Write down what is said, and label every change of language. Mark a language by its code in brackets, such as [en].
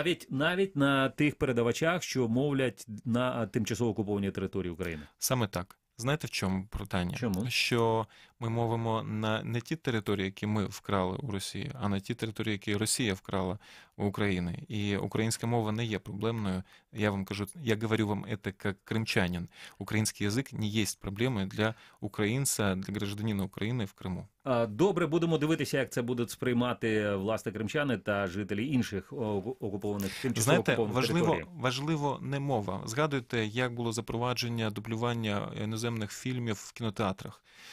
[uk] Навіть на тих передавачах, що мовлять на тимчасово окупованій території України? Саме так. Знаєте, в чому питання? Чому? Що ми мовимо на не ті території, які ми вкрали у Росії, а на ті території, які Росія вкрала у України. І українська мова не є проблемною. Я вам кажу, [ru] я говорю вам это как крымчанин. [uk] Український язик не є проблемою для українця, для гражданина України в Криму. Добре, будемо дивитися, як це будуть сприймати, власне, кримчани та жителі інших окупованих, тимчасово окупованих територій. Важливо не мова. Згадуйте, як було запровадження дублювання іноземних фільмів в кінотеатрах.